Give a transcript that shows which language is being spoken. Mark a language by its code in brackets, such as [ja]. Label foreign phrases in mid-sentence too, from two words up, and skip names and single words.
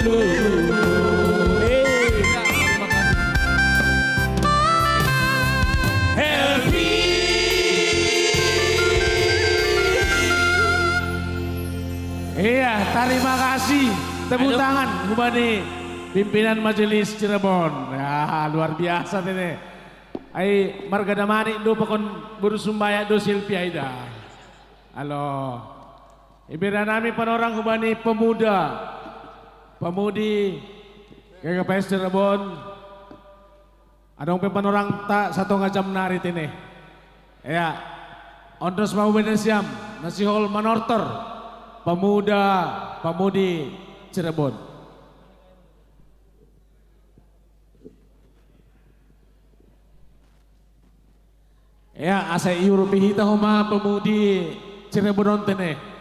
[id] Iya, terima kasih. Tepuk tangan Hubani pimpinan Majelis Cirebon. Ya, luar biasa ini. [bts] Ai marga damani do pakon berusumbaya do Silvia ida. [id] Halo. [bts] Ibira nami panorang Hubani pemuda. [id] Pemudi GKPS Cirebon. [bts] Adong panorang tak 1 jam narit ini. [id] Ya. [bts] Ondos mau benesiam nasihol manortor. [id] Pemudi Cirebon. Ya, [bts] asa Europe hita homa pemudi Cirebon tene.